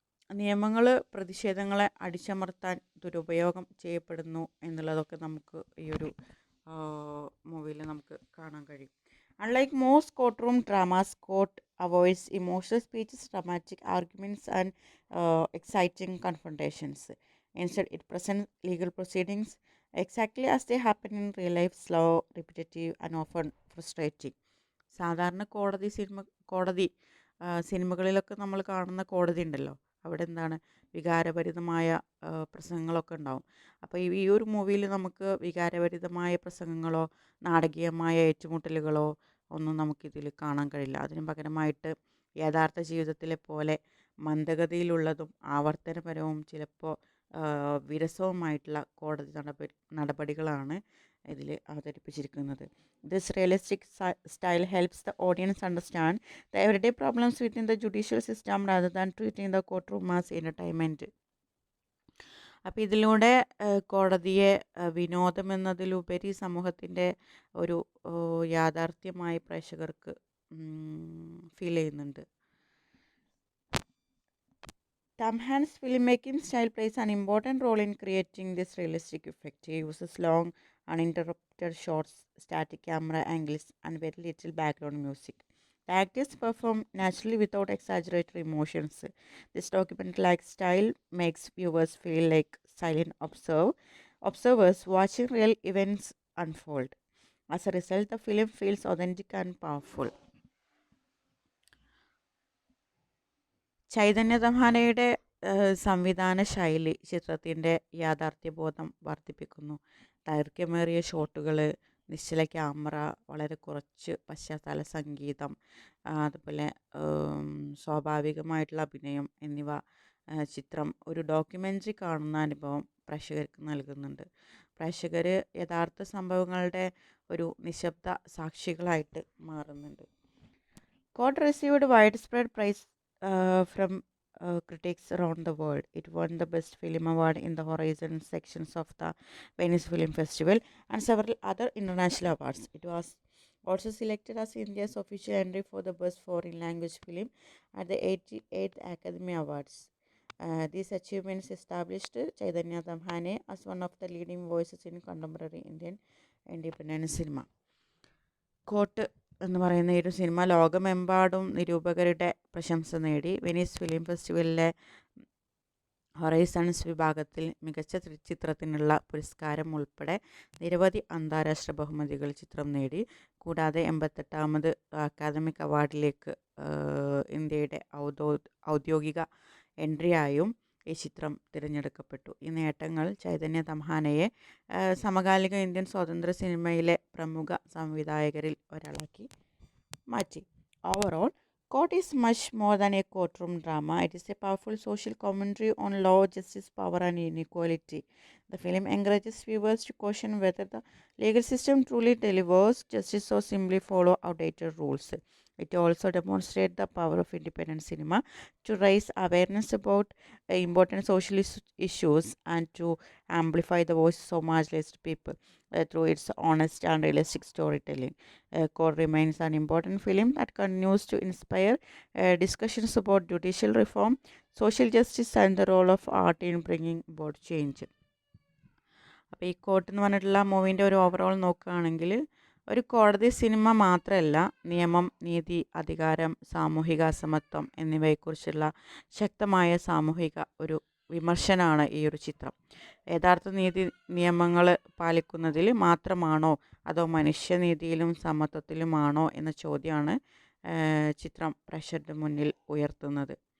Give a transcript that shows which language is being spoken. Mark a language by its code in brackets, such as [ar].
[ml] നിയമങ്ങൾ പ്രതിഷേധങ്ങളെ അടിച്ചമർത്താൻ ദുരുപയോഗം ചെയ്യപ്പെടുന്നു എന്നുള്ളതൊക്കെ നമുക്ക് ഈ ഒരു മൂവിയിൽ നമുക്ക് കാണാൻ കഴിയും. [en] Unlike most courtroom dramas, court avoids emotional speeches, dramatic arguments and exciting confrontations. Instead, it presents legal proceedings exactly as they happen in real life, slow, repetitive, and often frustrating. [ml] സാധാരണ കോടതി സിനിമകളിലൊക്കെ നമ്മൾ കാണുന്ന കോടതി ഉണ്ടല്ലോ, അവിടെ എന്താണ് വികാരഭരിതമായ പ്രസംഗങ്ങളൊക്കെ ഉണ്ടാവും. അപ്പോൾ ഈ ഒരു മൂവിയിൽ നമുക്ക് വികാരഭരിതമായ പ്രസംഗങ്ങളോ നാടകീയമായ ഏറ്റുമുട്ടലുകളോ ഒന്നും നമുക്കിതിൽ കാണാൻ കഴിയില്ല. അതിന് പകരമായിട്ട് യഥാർത്ഥ ജീവിതത്തിലെ പോലെ മന്ദഗതിയിലുള്ളതും ആവർത്തനപരവും ചിലപ്പോൾ വിരസവുമായിട്ടുള്ള കോടതി നടപടികളാണ് ഇതിൽ അവതരിപ്പിച്ചിരിക്കുന്നത്. [en] This realistic style helps the audience understand the everyday problems within the judicial system rather than treating the courtroom as entertainment. [ml] അപ്പോൾ ഇതിലൂടെ കോടതിയെ വിനോദം എന്നതിലുപരി സമൂഹത്തിൻ്റെ ഒരു യാഥാർത്ഥ്യമായി പ്രേക്ഷകർക്ക് ഫീൽ ചെയ്യുന്നുണ്ട്. [en] Tom Hanks' filmmaking style plays an important role in creating this realistic effect. He uses long, uninterrupted shots, static camera angles, and very little background music. The actors perform naturally without exaggerated emotions. This documentary-like style makes viewers feel like silent observers watching real events unfold. As a result, the film feels authentic and powerful. [ml] Chaitanya തമ്ഹാനയുടെ സംവിധാന ശൈലി ചിത്രത്തിൻ്റെ യാഥാർത്ഥ്യബോധം വർദ്ധിപ്പിക്കുന്നു. ദൈർഘ്യമേറിയ ഷോട്ടുകൾ, നിശ്ചല camera, വളരെ കുറച്ച് പശ്ചാത്തല സംഗീതം, അതുപോലെ സ്വാഭാവികമായിട്ടുള്ള അഭിനയം എന്നിവ ചിത്രം ഒരു ഡോക്യുമെൻ്ററി കാണുന്ന അനുഭവം പ്രേക്ഷകർക്ക് നൽകുന്നുണ്ട്. പ്രേക്ഷകർ യഥാർത്ഥ സംഭവങ്ങളുടെ ഒരു നിശബ്ദ സാക്ഷികളായിട്ട് മാറുന്നുണ്ട്. [en] Court received widespread praise from critics around the world. It won the Best Film Award in the Horizon sections of the Venice Film Festival and several other international awards. It was also selected as India's official entry for the Best Foreign Language Film at the 88th Academy Awards. These achievements established Chaitanya Tamhane as one of the leading voices in contemporary Indian independent cinema. [ml] Coat എന്ന് പറയുന്ന ഈ ഒരു cinema ലോകമെമ്പാടും നിരൂപകരുടെ പ്രശംസ നേടി. Venice film ഫെസ്റ്റിവലിലെ Horizons വിഭാഗത്തിൽ മികച്ച ചിത്രത്തിനുള്ള പുരസ്കാരം ഉൾപ്പെടെ നിരവധി അന്താരാഷ്ട്ര ബഹുമതികൾ ചിത്രം നേടി. കൂടാതെ 88ാമത് അക്കാദമിക് അവാർഡിലേക്ക് ഇന്ത്യയുടെ ഔദ്യോഗിക എൻട്രിയായും ഈ ചിത്രം തിരഞ്ഞെടുക്കപ്പെട്ടു. ഈ നേട്ടങ്ങൾ ചൈതന്യ തമ്ഹാനയെ സമകാലിക ഇന്ത്യൻ സ്വാതന്ത്ര്യ സിനിമയിലെ പ്രമുഖ സംവിധായകരിൽ ഒരാളാക്കി മാറ്റി. [en] Overall, Court is much more than a courtroom drama. It is a powerful social commentary on law, justice, power, and inequality. The film encourages viewers to question whether the legal system truly delivers justice or simply follow outdated rules. It also demonstrates the power of independent cinema to raise awareness about important social issues and to amplify the voices of marginalized people through its honest and realistic storytelling. Court remains an important film that continues to inspire discussions about judicial reform, social justice, and the role of art in bringing about change. [ml] അപ്പോൾ ഈ coat എന്ന് പറഞ്ഞിട്ടുള്ള മൂവീൻ്റെ ഒരു overall നോക്കുകയാണെങ്കിൽ ഒരു കോടതി cinema മാത്രമല്ല, നിയമം, നീതി, അധികാരം, സാമൂഹിക അസമത്വം എന്നിവയെക്കുറിച്ചുള്ള ശക്തമായ സാമൂഹിക ഒരു വിമർശനമാണ് ഈ ഒരു ചിത്രം. യഥാർത്ഥ നീതി നിയമങ്ങൾ പാലിക്കുന്നതിൽ മാത്രമാണോ അതോ മനുഷ്യനീതിയിലും സമത്വത്തിലുമാണോ എന്ന ചോദ്യമാണ് ചിത്രം പ്രേക്ഷകരുടെ മുന്നിൽ ഉയർത്തുന്നത്.